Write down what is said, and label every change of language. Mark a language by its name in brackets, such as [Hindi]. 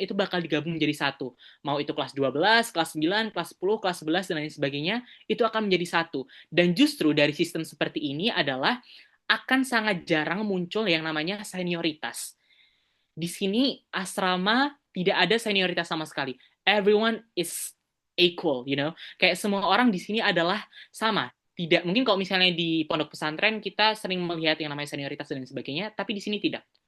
[Indonesian] Itu bakal digabung menjadi satu. Mau itu kelas 12, kelas 9, kelas 10, kelas 11, dan lain sebagainya. Itu akan menjadi satu. Dan justru dari sistem seperti ini adalah akan sangat jarang muncul yang namanya senioritas. Di sini asrama tidak ada senioritas sama sekali. [English] everyone is equal, you know. [Indonesian] Kayak semua orang di sini adalah sama. Tidak, mungkin kalau misalnya di pondok pesantren kita sering melihat yang namanya senioritas dan sebagainya, tapi di sini tidak.